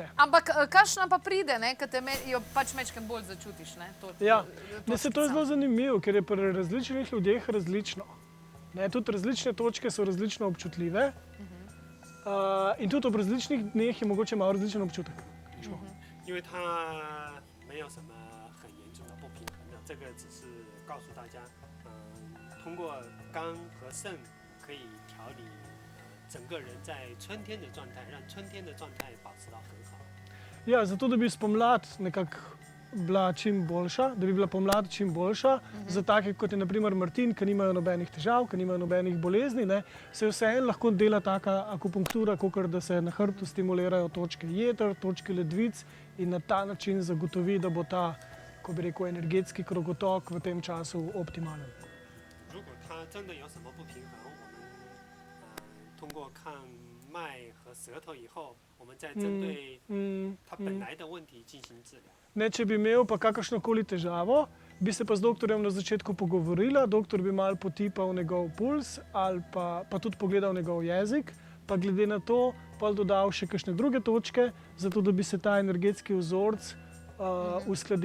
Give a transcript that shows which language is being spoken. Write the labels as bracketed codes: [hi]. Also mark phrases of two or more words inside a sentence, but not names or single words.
[sl] Ampak kakšna pa pride, ko te jo pač mečkem bolj začutiš? Ja, to je zelo zanimivo, ker je pri različnih ljudeh različno. Tudi različne točke so različno občutljive in tudi ob različnih dneh je mogoče malo različen občutek. [zh] 因为它没有什么很严重的不平衡的，这个只是告诉大家，通过肝和肾可以调理整个人在春天的状态，让春天的状态保持到很好。 [sl] Ja, zato da bi spomlad nekako bila čim boljša, da bi bila pomlad čim boljša, za take kot je na primer Martin, ki nimajo nobenih težav, ki nimajo nobenih bolezni, se vseeno lahko dela taka akupunktura, kakor da se na hrbtu stimulirajo točke jeter, točke ledvic in na ta način zagotovi, da bo ta, ko bi rekel, energetski krogotok v tem času optimalen. [zh] 如果它真的有什么不平衡，我们通过看脉和舌头以后，我们再针对它本来的问题进行治疗。 [sl] Če bi imel pa kakršnokoli težavo, bi se pa z doktorjem na začetku pogovorila, doktor bi malo potipal njegov puls ali pa tudi pogledal njegov jezik, pa glede na to pa dodal še kakšne druge točke, zato da bi se ta energetski vzorec uskladil.